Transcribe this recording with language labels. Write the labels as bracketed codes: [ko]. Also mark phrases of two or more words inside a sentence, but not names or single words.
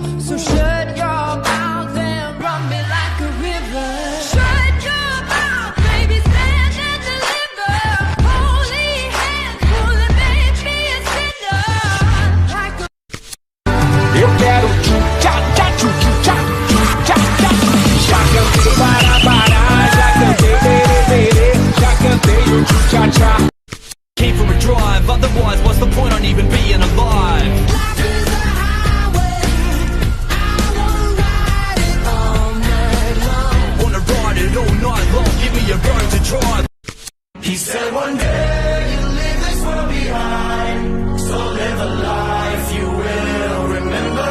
[en] So shut your mouth and run me like a river. Shut your mouth, baby, stand and deliver. Holy hands, will it make me a sinner? Like a [pt] Eu quero tchá-tchá, tchu-tchá, tchá-tchá. Já cantei para, já cantei bere, já cantei o tchu-tchá-tchá. [en] Came from a drive, otherwise what's the point on even being alive? life is a highway, I wanna ride it all night long. Wanna ride it all night long, give me a road to drive. He said one day you'll leave this world behind, so live a life you will remember.